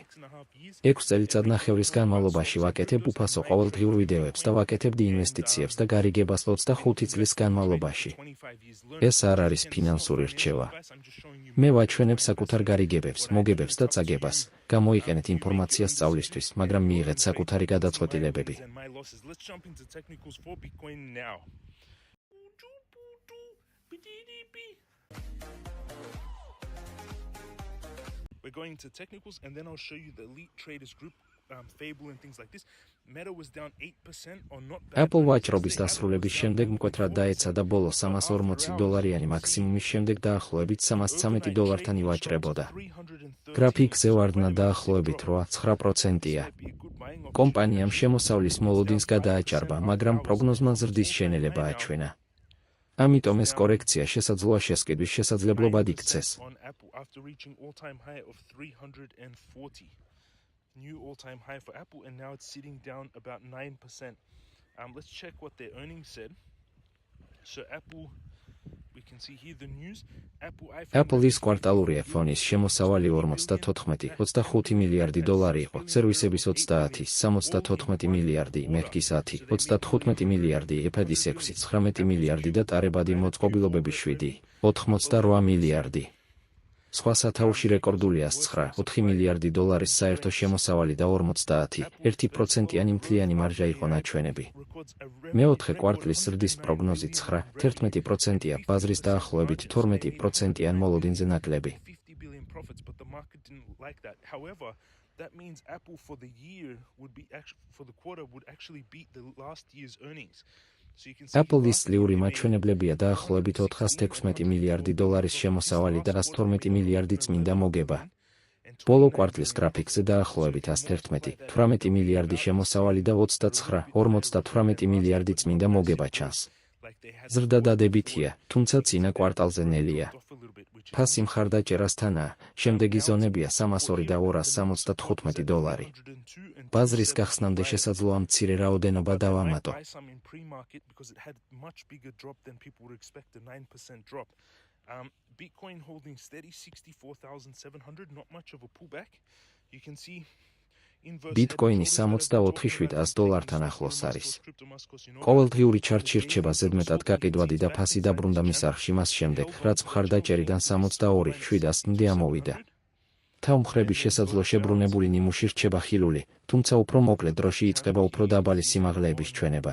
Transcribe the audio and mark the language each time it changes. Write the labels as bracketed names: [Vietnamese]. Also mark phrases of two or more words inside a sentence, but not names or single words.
[Georgian] 6 წელიწადნახევრის განმავლობაში ვაკეთებ უფასო ყოველდღიურ ვიდეოებს და ვაკეთებდი ინვესტიციებს და გარიგებას 25 წლის განმავლობაში. ეს არ არის ფინანსური რჩევა. მე ვაჩვენებ საკუთარ გარიგებებს, მოგებებს და წაგებას. გამოიყენეთ ინფორმაცია სწავლისთვის, მაგრამ მიიღეთ საკუთარი გადაწყვეტილებები. [English] We're going to technicals and then I'll show you the elite traders group, Fable and things like this. Meta was down 8% or not bad. [Georgian] Apple ვაჭრობის დასრულების შემდეგ მკვეთრად დაეცა და ბოლო $340 მაქსიმუმის შემდეგ დაახლოებით $313-თან ივაჭრებოდა. გრაფიკზე ვარდნა დაახლოებით 8-9%-ია. კომპანიამ შემოსავლის მოლოდინს გადააჭარბა, მაგრამ პროგნოზმა ზრდის შენელება აჩვენა. ამიტომ ეს კორექცია შესაძლოა შესყიდვის შესაძლებლობად იქცეს. [English] After reaching all-time high of 340. New all-time high for Apple, and now it's sitting down about 9%. Let's check what their earnings said. So Apple, we can see here the news. [Georgian] Apple-ის კვარტალური iPhone-ის შემოსავალი 54-25 მილიარდი დოლარი იყო, სერვისების 30, 74 მილიარდი, Mac-ის 10, 35 მილიარდი, iPad-ის 6, 19 მილიარდი და ტარებადი მოწყობილობების 7, 88 მილიარდი. სხვა სათაურში რეკორდულია 9, 4 მილიარდი დოლარის საერთო შემოსავალი და 50%-იანი მთლიანი მარჟა იყო ნაჩვენები. მეოთხე კვარტლის ზრდის პროგნოზი 9-11%-ია, ბაზრის დაახლოებით 12%-იან მოლოდინზე ნაკლები. [English] That means Apple for the year for the quarter would actually beat the last year's earnings. [Georgian] Apple-ის წლიური მაჩვენებლებია დაახლოებით 416 მილიარდი დოლარის შემოსავალი და 112 მილიარდი წმინდა მოგება. ბოლო კვარტლის გრაფიკზე დაახლოებით 111, 18 მილიარდი შემოსავალი და 29-58 მილიარდი წმინდა მოგება ჩანს. ზრდა დადებითია, თუმცა წინა კვარტალზე ნელია. ფასი მხარდაჭერასთანაა, შემდეგი ზონებია 302 და $275. ბაზრის გახსნამდე შესაძლოა მცირე რაოდენობა დავამატო. [English] Bitcoin holding steady 64,700, not much of a pullback. You can see [Georgian] Bitcoin-ი $64,700-თან ახლოს არის. ყოველდღიური ჩარტში რჩება ზედმეტად გაყიდვადი და ფასი დაბრუნდა მის არხში მას შემდეგ, რაც მხარდაჭერიდან 62,700-მდე ამოვიდა. თავმხრების შესაძლო შებრუნებული ნიმუში რჩება ხილული, თუმცა უფრო მოკლე დროში იწყება უფრო დაბალი სიმაღლეების ჩვენება.